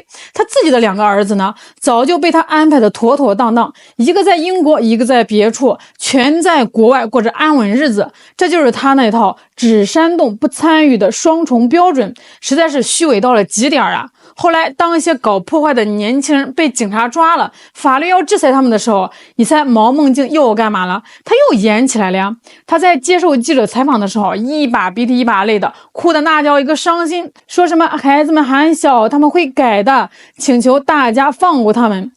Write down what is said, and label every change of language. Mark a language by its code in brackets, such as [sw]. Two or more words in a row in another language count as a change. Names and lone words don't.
[zh] 他自己的2個兒子呢，早就被他安排的妥妥當當，一個在英國，一個在別處，全在國外過着安穩日子。這就是他那套只煽動不參與的雙重標準，實在是虛偽到了極點後來當一些搞破壞的年輕人被警察抓了，法律要制裁他們的時候，你猜毛孟靜又幹嘛了？他又演起来了呀。他在接受记者采访的时候，一把鼻涕一把泪的，哭的那叫一个伤心，说什么孩子们还小，他们会改的，请求大家放过他们。